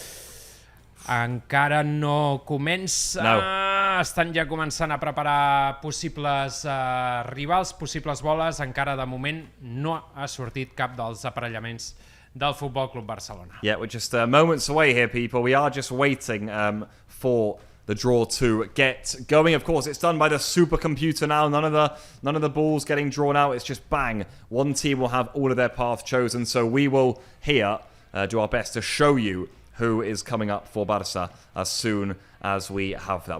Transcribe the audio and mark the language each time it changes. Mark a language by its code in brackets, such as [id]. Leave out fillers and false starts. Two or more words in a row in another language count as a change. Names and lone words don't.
[ca] Encara no comença, estan ja començant a preparar possibles rivals, possibles boles, encara de moment no ha sortit cap dels aparellaments del Futbol Club Barcelona. [en] Yeah, we're just moments away here, people. We are just waiting for the draw to get going. Of course, it's done by the supercomputer now. None of the balls getting drawn out. It's just bang. One team will have all of their path chosen. So we will here do our best to show you who is coming up for Barça as soon as we have that.